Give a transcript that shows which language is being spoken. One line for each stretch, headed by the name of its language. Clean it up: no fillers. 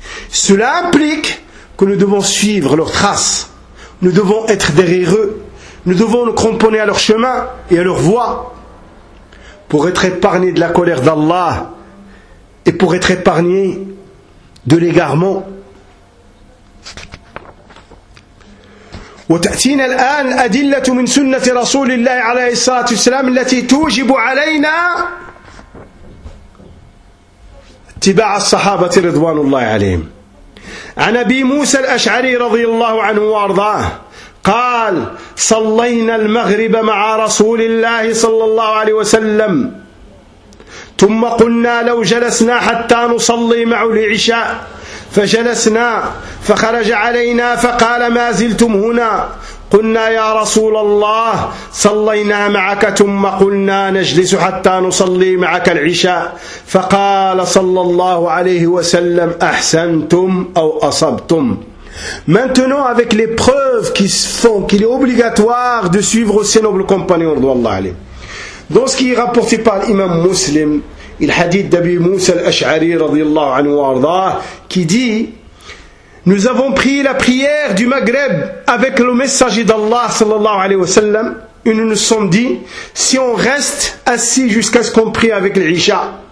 French: Cela implique que nous devons suivre leurs traces, nous devons être derrière eux, nous devons nous cramponner à leur chemin et à leur voie pour être épargnés de la colère d'Allah. Et pour être épargné de l'égarement.
Arabic: وتأتينا الآن أدلة من سنة رسول الله عليه الصلاة والسلام التي توجب علينا اتباع الصحابة رضوان الله عليهم. عن أبي موسى الأشعري رضي الله عنه وأرضاه قال صلينا المغرب مع رسول الله صلى الله عليه وسلم ثم قلنا لو جلسنا حتى نصلي معه العشاء، فجلسنا، فخرج علينا فقال ما زلتم هنا؟ قلنا يا رسول الله صلينا معك ثم قلنا نجلس حتى نصلي معك العشاء، فقال صلى الله عليه وسلم أحسنتم أو أصبتم.
French: Maintenant avec les preuves qui se font, qu'il est obligatoire de suivre ses nobles compagnons, radhiyallahu anhum. Dans ce qui est rapporté par l'imam Muslim, il hadith d'Abi Moussa al-Ash'ari radhiyallahu anhu ardah, qui dit: nous avons prié la prière du Maghreb avec le messager d'Allah sallallahu alayhi wa sallam, et nous nous sommes dit: si on reste assis jusqu'à ce qu'on prie avec l'Isha.